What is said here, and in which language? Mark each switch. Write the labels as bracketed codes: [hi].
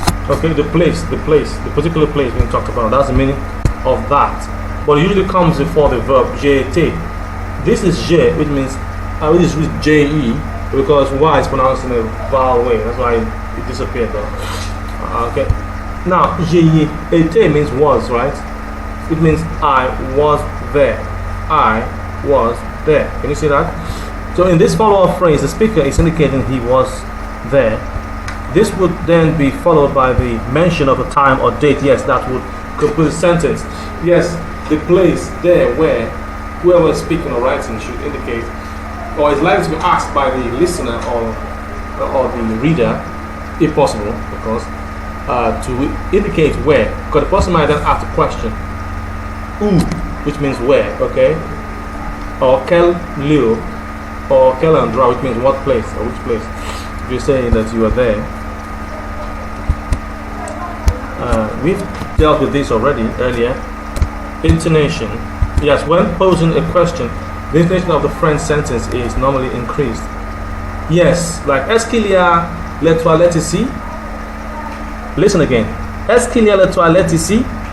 [en] Okay, the particular place being talked about. That's the meaning of that. But it usually comes before the verb j'ai été. This is je, which means which is je, because Y is pronounced in a vowel way. That's why it disappeared though. Okay. Now j'ai été means was, right? It means I was there. I was there. Can you see that? So in this follow-up phrase, the speaker is indicating he was there. This would then be followed by the mention of a time or date. Yes, that would complete the sentence. Yes, the place there where whoever is speaking or writing should indicate, or is likely to be asked by the listener or the reader, if possible, of course, to indicate where. Because the person might then ask the question, où, which means where, okay? Or quel lieu, or quel endroit, which means what place or which place. If you're saying that you are there. We've dealt with this already earlier. Intonation. Yes, when posing a question, the intonation of the French sentence is normally increased. Yes, like [fr] est-ce qu'il y a les toilettes ici? [en] Listen again. [fr] Est-ce qu'il y a les toilettes ici?